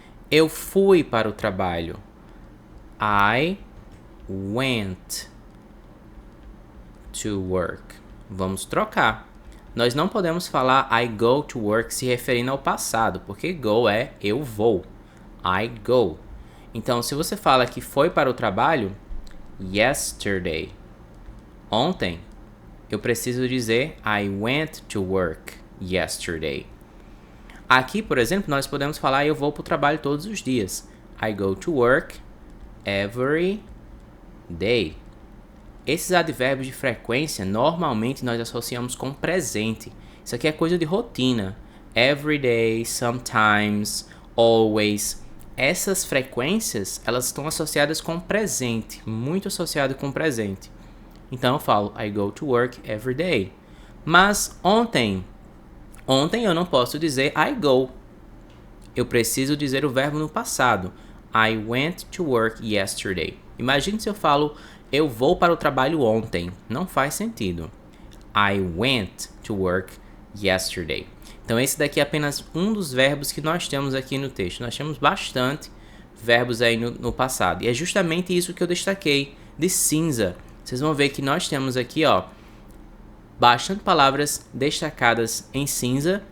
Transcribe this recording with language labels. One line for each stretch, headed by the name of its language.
Portuguese: Eu fui para o trabalho.
English: I went to work.
Portuguese: Vamos trocar. Nós não podemos falar
English: I go to work
Portuguese: se referindo ao passado, porque go é eu vou.
English: I go.
Portuguese: Então, se você fala que foi para o trabalho, yesterday. Ontem, eu preciso dizer
English: I went to work yesterday.
Portuguese: Aqui, por exemplo, nós podemos falar eu vou para o trabalho todos os dias.
English: I go to work every day.
Portuguese: Esses advérbios de frequência, normalmente nós associamos com presente. Isso aqui é coisa de rotina.
English: Every day, sometimes, always.
Portuguese: Essas frequências, elas estão associadas com presente. Muito associado com presente. Então eu falo,
English: I go to work every day.
Portuguese: Mas ontem eu não posso dizer
English: I go.
Portuguese: Eu preciso dizer o verbo no passado.
English: I went to work yesterday.
Portuguese: Imagine se eu falo eu vou para o trabalho ontem. Não faz sentido.
English: I went to work yesterday.
Portuguese: Então esse daqui é apenas um dos verbos que nós temos aqui no texto. Nós temos bastante verbos aí no passado. E é justamente isso que eu destaquei de cinza. Vocês vão ver que nós temos aqui, ó, bastante palavras destacadas em cinza.